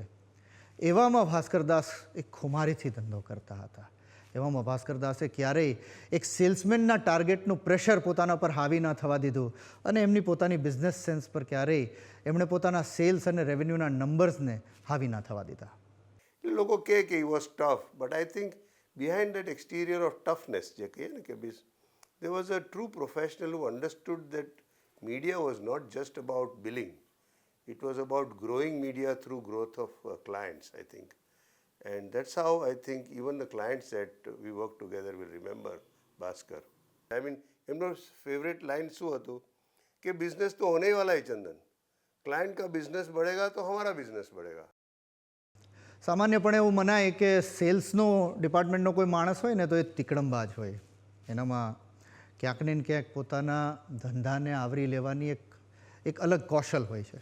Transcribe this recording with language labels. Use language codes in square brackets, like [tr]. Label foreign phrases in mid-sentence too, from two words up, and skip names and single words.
[gu] એવામાં ભાસ્કર દાસ એક ખુમારીથી ધંધો કરતા હતા. એવામાં ભાસ્કર દાસે ક્યારેય એક સેલ્સમેનના ટાર્ગેટનું પ્રેશર પોતાના પર હાવી ના થવા દીધું અને એમની પોતાની બિઝનેસ સેન્સ પર ક્યારેય એમણે પોતાના સેલ્સ અને રેવન્યુના નંબર્સને હાવી ના થવા દીધા. લોકો કહે કે [en] he was tough, but I think behind that exterior of toughness [gu] જે કહીએ ને કે [en] there was a true professional who understood that media was not just about billing. It was about growing media through growth of clients, I think. And that's how I think even the clients that we work together will remember Bhaskar. I mean, [gu] એમનો ફેવરેટ લાइन શું હતું કે [hi] बिज़नेस तो होने वाला ही चंदन, क्लाइंट का बिज़नेस बढ़ेगा तो हमारा बिज़नेस बढ़ेगा. [gu] સામાન્યપણે એવું મનાય કે સેલ્સનો ડિપાર્ટમેન્ટનો કોઈ માણસ હોય ને તો એ તિકડમબાજ હોય. એનામાં ક્યાંક ને ક્યાંક પોતાના ધંધાને આવરી લેવાની એક અલગ કૌશલ હોય છે.